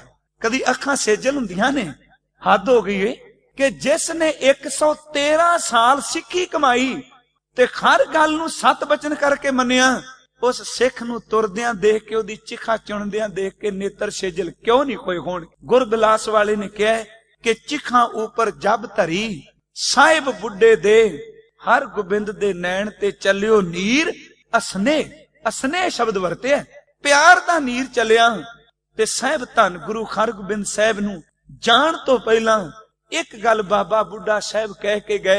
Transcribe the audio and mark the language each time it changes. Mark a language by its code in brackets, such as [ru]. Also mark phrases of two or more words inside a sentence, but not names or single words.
[pa] ਕਦੀ ਅੱਖਾਂ ਸੇਜਲ ਹੁੰਦੀਆਂ ਨੇ। ਹੱਦ ਹੋ ਗਈ ਹੈ ਕਿ ਜਿਸਨੇ 113 ਸਾਲ ਸਿੱਖੀ ਕਮਾਈ ਤੇ ਹਰ ਗੱਲ ਨੂੰ ਸਤ ਬਚਨ ਕਰਕੇ ਮੰਨਿਆ, ਉਸ ਸਿੱਖ ਨੂੰ ਤੁਰਦਿਆਂ ਦੇਖ ਕੇ ਓਦੀ ਚਿਖਾ ਚੁਣਦਿਆਂ ਦੇਖ ਕੇ ਨੇਤ੍ਰ ਸੇਜਲ ਕਿਉਂ ਨਹੀਂ ਕੋਈ ਹੋਣ। ਗੁਰਬਿਲਾਸ ਵਾਲੇ ਨੇ ਕਹਾ ਕਿ ਚਿਖਾ ਊਪਰ ਜਬ ਧਰੀ ਸਾਹਿਬ ਬੁੱਢੇ ਦੇ, ਹਰ ਗੋਬਿੰਦ ਦੇ ਨੈਨ ਤੇ ਚਲਿਓ ਨੀਰ ਅਸਨੇ। ਅਸਨੇ ਸ਼ਬਦ ਵਰਤੇ ਪਿਆਰ ਦਾ ਨੀਰ ਚਲਿਆ। ਤੇ ਸਾਹਿਬ ਧੰਨ ਗੁਰੂ ਹਰਗੋਬਿੰਦ ਸਾਹਿਬ ਨੂੰ ਜਾਣ ਤੋਂ ਪਹਿਲਾ ਏਕ ਗੱਲ ਬਾਬਾ ਬੁੱਢਾ ਸਾਹਿਬ ਕਹਿ ਕੇ ਗਏ।